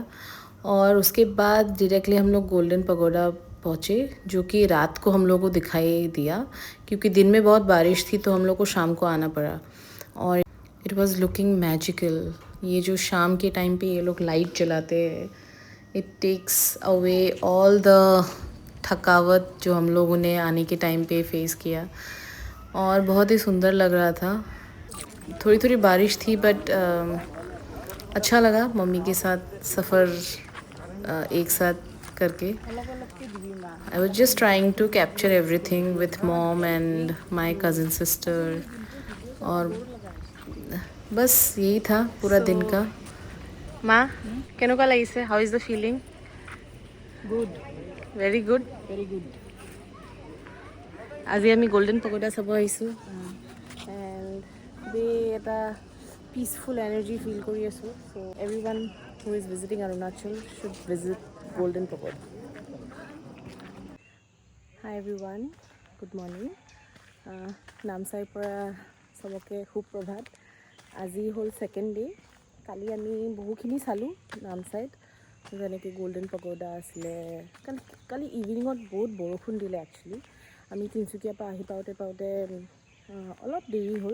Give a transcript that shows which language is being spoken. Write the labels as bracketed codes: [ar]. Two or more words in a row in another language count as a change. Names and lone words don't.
[hi] और उसके बाद डायरेक्टली हम लोग गोल्डन पगोडा पहुँचे, जो कि रात को हम लोग को दिखाई दिया, क्योंकि दिन में बहुत बारिश थी तो हम लोग को शाम को आना पड़ा। [en] और it was looking magical. [hi] ये जो शाम के टाइम पे ये लोग लाइट जलाते हैं, [en] it takes away all the [hi] थकावट जो हम लोगों ने आने के टाइम पे फेस किया, और बहुत ही सुंदर लग रहा था। थोड़ी थोड़ी बारिश थी बट अच्छा लगा मम्मी के साथ सफ़र एक साथ करके। [en] I was just trying to capture everything with mom and my cousin sister, [hi] और बस यही था पूरा दिन का। माँ [as] কেনেকুৱা লাগিছে? [en] How is the feeling? Good, Very good. very good. [as] আজি আমি গোল্ডেন পগোডা চাব আহিছোঁ। [en] And today এটা peaceful energy feel [as] কৰি আছোঁ. [en] So everyone who is visiting Arunachal should visit Golden Pagoda. Hi everyone, good morning. [as] নামচাইৰ পৰা চবকে সুপ্ৰভাত। আজি হ'ল [en] second day'. [as] কালি আমি বহুখিনি চালোঁ নামচাইত, যেনেকৈ গল্ডেন পগোডা আছিলে। কালি ইভিনিঙত বহুত বৰষুণ দিলে একচুৱেলি। আমি তিনিচুকীয়াৰ পৰা আহি পাওঁতে অলপ দেৰি হ'ল।